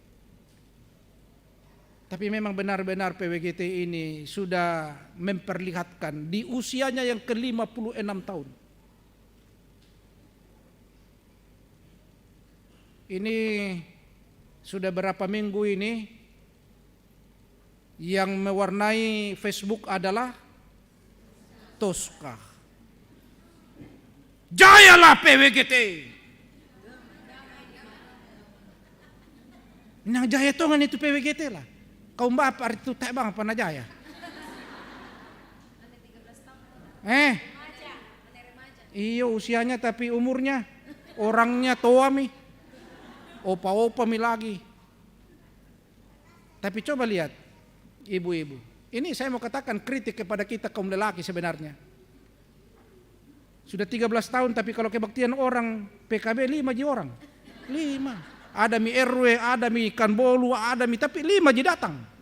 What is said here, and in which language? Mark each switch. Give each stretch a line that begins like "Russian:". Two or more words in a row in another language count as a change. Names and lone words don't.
Indonesian: Tapi memang benar-benar PWGT ini sudah memperlihatkan di usianya yang ke-56 tahun. Ini Sudah berapa minggu ini yang mewarnai Facebook adalah Tosca. Jayalah PWGT.
Batak Toba: Nang jaya tongan
Indonesian: itu PWGT lah. Kau mbak apa itu tak bang apa jaya? Iyo usianya tapi umurnya orangnya tua mi. Opa-opa mi lagi. Tapi coba lihat ibu-ibu. Ini saya mau katakan kritik kepada kita kaum lelaki sebenarnya. Sudah 13 tahun tapi kalau kebaktian orang PKB 5 ji orang. 5. Ada mi RW, ada mi ikan bolu, ada mi tapi 5 ji datang.